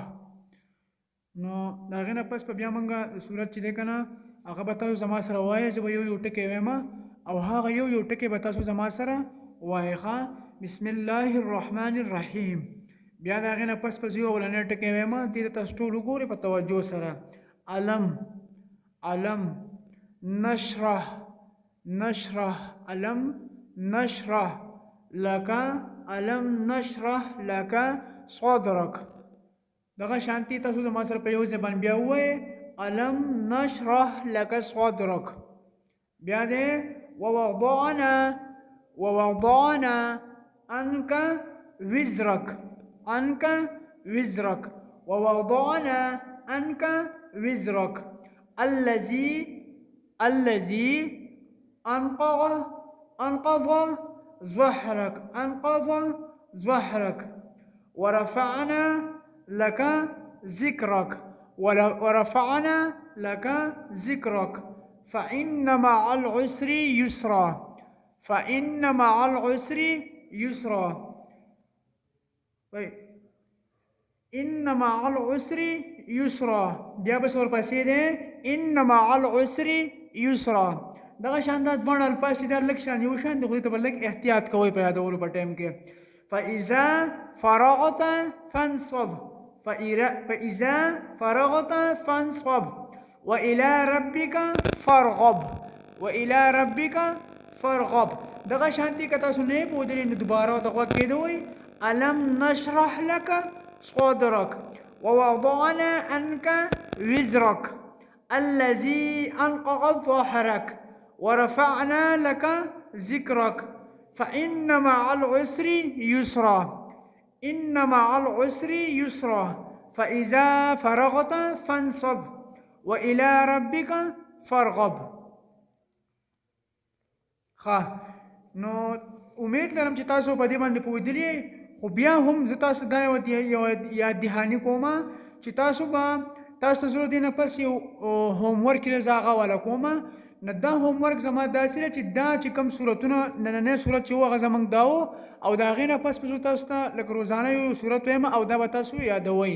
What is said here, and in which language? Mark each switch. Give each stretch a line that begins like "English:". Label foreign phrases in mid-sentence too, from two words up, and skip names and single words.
Pashto: نو د هغې نه پس په بیا موږ سورت چې دی که نه هغه به تاسو زما سره وایئ. زه به یو یو ټکی وایم او هغه یو یو ټکی به تاسو زما سره وایئ.
Arabic: بسم الله الرحمن الرحیم.
Pashto: بیا د هغې نه پس به زه یو اولنی ټکی وایم. دې ته تاسو ټول وګورئ په توجه سره.
Arabic: علم علم نشرح نشرح علم نشرح لك علم نشرح لك صدرك.
Pashto: دغه شانتي تاسو زما سره په یو زبان بیا ووایئ.
Arabic: علم نشرح لك صدرك.
Pashto: بیا دې
Arabic: ووضعنا عنك وزرك عنك وزرك ووضعنا عنك وزرك الذي أنقض ظهرك ورفعنا لك ذكرك فإن مع العسر يسرا ان مع العسر یسرا.
Pashto: بیا بس ورپسې دی
Arabic: ان مع العسر یسرا.
Pashto: دغه شان دا دوه الفاظ چې دا لږ شان یو شان دي خو دې ته به لږ احتیاط کوئ په یادولو په ټایم کې.
Arabic: فإذا فرغت فانصب وإلى ربك فارغب.
Pashto: دغه شانتي که تاسو نه پوهېدلي نو دوباره ورته غوږ کېدوئ.
Arabic: ألم نشرح لك صدرك ووضعنا عنك وزرك الذي أنقض ظهرك ورفعنا لك ذكرك فإن مع العسر يسرا فإذا فرغت فانصب وإلى ربك فارغب.
Pashto: نو امید لرم چې تاسو په دې باندې پوهېدلي. خو بیا هم زه تاسو دا یو یاد دهاني کوم چې تاسو ضرور دی نه پس یو
English: home work
Pashto: چې زه هغه والا کوم. نو دا
English: home work
Pashto: زما داسې دی چې دا چې کوم صورتونه نننی صورت چې و هغه زموږ دا و او د هغې نه پس به زه تاسو ته لکه روزانه یو صورت وایم او دا به تاسو یادوئ.